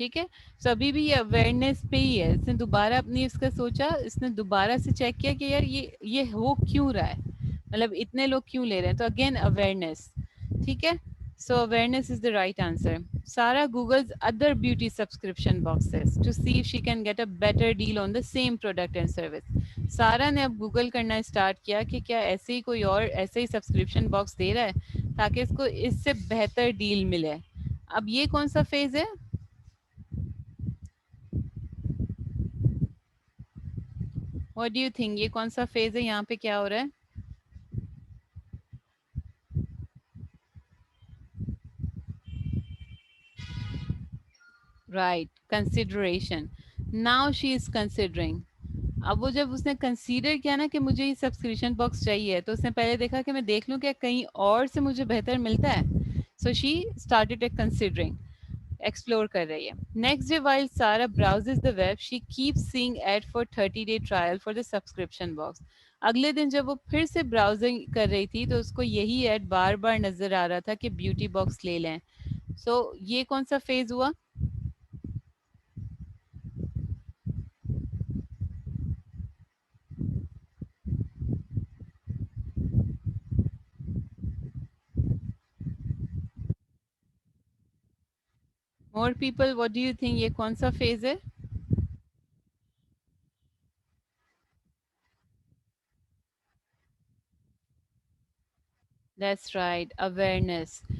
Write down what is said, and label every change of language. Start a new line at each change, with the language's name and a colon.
Urdu: ٹھیک ہے, سو ابھی بھی یہ اویئرنیس پہ ہی ہے. اس نے دوبارہ اپنی اس کا سوچا, اس نے دوبارہ سے چیک کیا کہ یار یہ ہو کیوں رہا ہے, مطلب اتنے لوگ کیوں لے رہے ہیں. تو اگین اویئرنیس.
English: ٹھیک ہے, so awareness is the right answer. Sarah Googles other beauty subscription boxes to see if she can get a better deal on the same product and service.
Urdu: سارا نے اب گوگل کرنا اسٹارٹ کیا کہ کیا ایسے ہی کوئی اور ایسے ہی سبسکرپشن باکس دے رہا ہے تاکہ اس کو اس سے بہتر ڈیل ملے. اب یہ کون سا فیز ہے؟
English: What do you think?
Urdu: یہ کون سا فیز ہے, یہاں پہ کیا ہو رہا ہے؟
English: Right, consideration. Now she is considering.
Urdu: اب وہ جب اس نے کنسیڈر کیا نا کہ مجھے یہ سبسکرپشن باکس چاہیے, تو اس نے پہلے دیکھا کہ میں دیکھ لوں کہ کہیں اور سے مجھے بہتر ملتا ہے.
English: so she started considering, explore
Urdu: کر رہی ہے.
English: Next day while Sarah browses the web, she keep seeing ad for 30-day trial for the subscription box.
Urdu: اگلے دن جب وہ پھر سے براؤزنگ کر رہی تھی تو اس کو یہی ایڈ بار بار نظر آ رہا تھا کہ بیوٹی باکس لے لیں. سو یہ کون سا فیز ہوا؟
English: more people what do you think
Urdu: یہ کون سا فیز ہے؟
English: that's right,
Urdu: awareness.